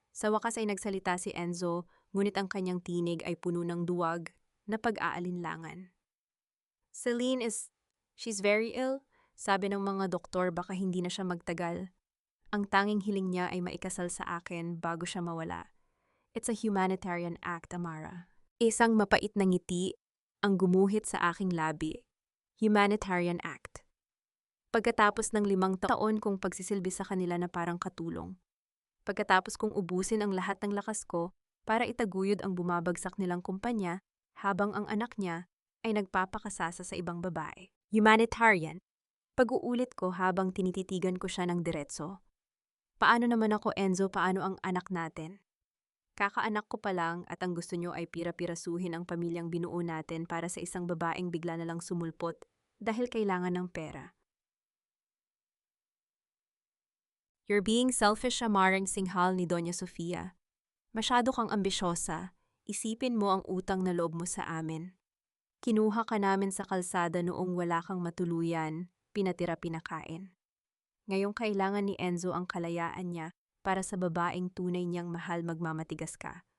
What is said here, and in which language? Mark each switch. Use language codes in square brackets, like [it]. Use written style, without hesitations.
[tl] Sa wakas ay nagsalita si Enzo, ngunit ang kanyang tinig ay puno ng duwag na pag-aalinlangan. [en] She's very ill. [tl] Sabi ng mga doktor baka hindi na siya magtagal. Ang tanging hiling niya ay maikasal sa akin bago siya mawala. [en] It's a humanitarian act, Amara. [tl] Isang mapait na ngiti ang gumuhit sa aking labi. [en] Humanitarian act. [tl] Pagkatapos ng 5 taon kong pagsisilbi sa kanila na parang katulong. Pagkatapos kong ubusin ang lahat ng lakas ko para itaguyod ang bumabagsak nilang kumpanya habang ang anak niya ay nagpapakasasa sa ibang babae. Humanitarian. Pag-uulit ko habang tinititigan ko siya ng diretso. "Paano naman ako, Enzo? Paano ang anak natin? Kakaanak ko pa lang at ang gusto nyo ay pira-pirasuhin ang pamilyang binuo natin para sa isang babaeng bigla na lang sumulpot dahil kailangan ng pera." [en] "You're being selfish," [tl] Amarang singhal ni Doña Sofia. "Masyado kang ambisyosa. Isipin mo ang utang na loob mo sa amin. Kinuha ka namin sa kalsada noong wala kang matuluyan, pinatira-pinakain. Ngayong kailangan ni Enzo ang kalayaan niya para sa babaeng tunay niyang mahal, magmamatigas ka."